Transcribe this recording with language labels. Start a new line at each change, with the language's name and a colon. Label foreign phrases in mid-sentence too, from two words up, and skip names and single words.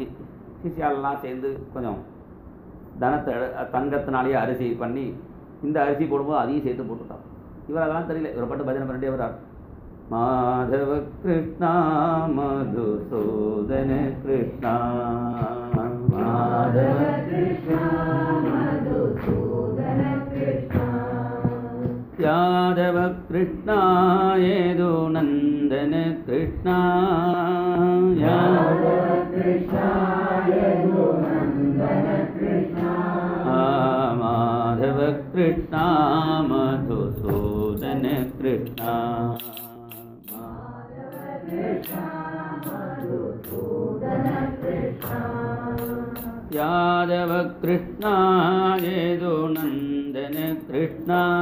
Tamil: சிஷியாலெல்லாம் சேர்ந்து கொஞ்சம் தனத்தை தங்கத்தினாலேயே அரிசி பண்ணி இந்த அரிசி போடும்போது அதையும் சேர்த்து போட்டுவிட்டான். இவர் அதெல்லாம் தெரியல, இவரை பட்டு பஜனை பண்ணிட்டே வர்றார்.
Sanskrit: माधव कृष्णा मधुसूदन कृष्णा माधव कृष्णा यादव कृष्णा यदुनन्दन कृष्णा माधव कृष्णा मधुसूदन कृष्णा यादव कृष्णा यदुनन्दन कृष्णा